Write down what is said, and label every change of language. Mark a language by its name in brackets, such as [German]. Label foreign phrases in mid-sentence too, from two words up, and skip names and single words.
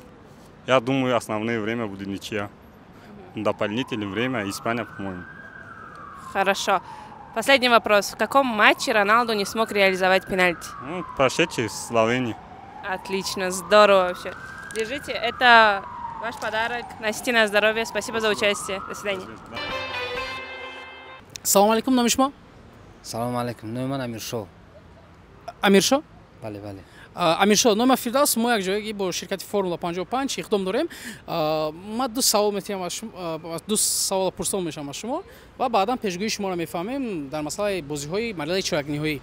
[Russian] Я думаю, основное время будет ничья. Дополнительное время Испания, по-моему. Хорошо. Последний вопрос. В каком матче Роналду не смог реализовать пенальти? Ну, прошедший в Словении. Отлично, здорово вообще. Держите, это ваш подарок. Носите на здоровье. Спасибо за участие. До свидания. [Tajik] Салом алейкум, номи шумо? Салом алейкум, номи ман Амиршо. Амиршо? Бале, бале. Амиршо, номи Фирдавс, мо як ҷояги бо ширкати Формула 55 иқдом дорем. Ман ду савол метиҳам аз шумо, ду савол пурсон мешавам аз шумо ва баъдан пешгӯи шуморо мефаҳмем дар масъалаи бозиҳои марҳилаи чоракниҳоӣ.